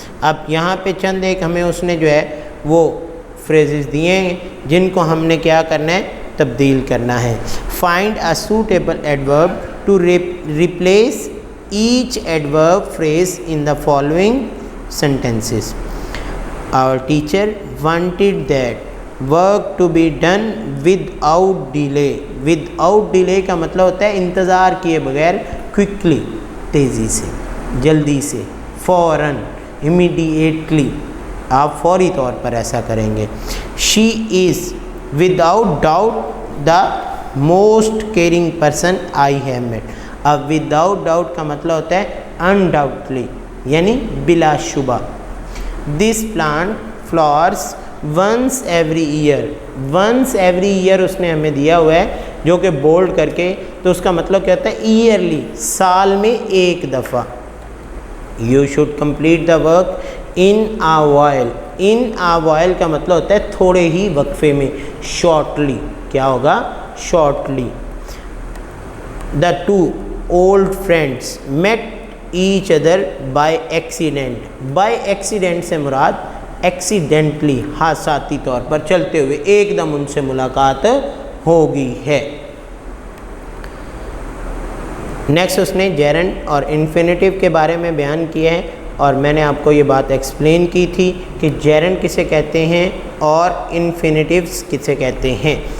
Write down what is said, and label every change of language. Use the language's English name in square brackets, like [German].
[Urdu] اب یہاں پہ چند ایک ہمیں اس نے جو ہے وہ فریزز دیے ہیں جن کو ہم نے کیا کرنا ہے, تبدیل کرنا ہے. [English] Find a suitable adverb to replace each adverb phrase in the following sentences. Our teacher wanted that work to be done without delay. without delay [Urdu] کا مطلب ہوتا ہے انتظار کیے بغیر, quickly تیزی سے, جلدی سے, فوراً, immediately آپ فوری طور پر ایسا کریں گے. [English] she is without doubt the most caring person I have met. [Urdu] اب [English] without doubt [Urdu] کا مطلب ہوتا ہے undoubtedly یعنی بلا شبہ. [English] this plant flowers once every year. once every year [Urdu] اس نے ہمیں دیا ہوا ہے جو کہ بولڈ کر کے, تو اس کا مطلب کیا ہوتا ہے, ایئرلی, سال میں ایک دفعہ. [English] you should complete the work in a while. in a while [Urdu] کا مطلب ہوتا ہے تھوڑے ہی وقفے میں, shortly کیا ہوگا, shortly. [English] the two old friends met each other by accident. by accident [Urdu] سے مراد accidentally, حادثاتی طور پر چلتے ہوئے ایک دم ان سے ملاقات ہوگی ہے. نیکسٹ اس نے جیرنڈ اور انفینیٹیو کے بارے میں بیان کیا ہے, اور میں نے آپ کو یہ بات ایکسپلین کی تھی کہ جیرنڈ کسے کہتے ہیں اور انفینیٹیوز کسے کہتے ہیں.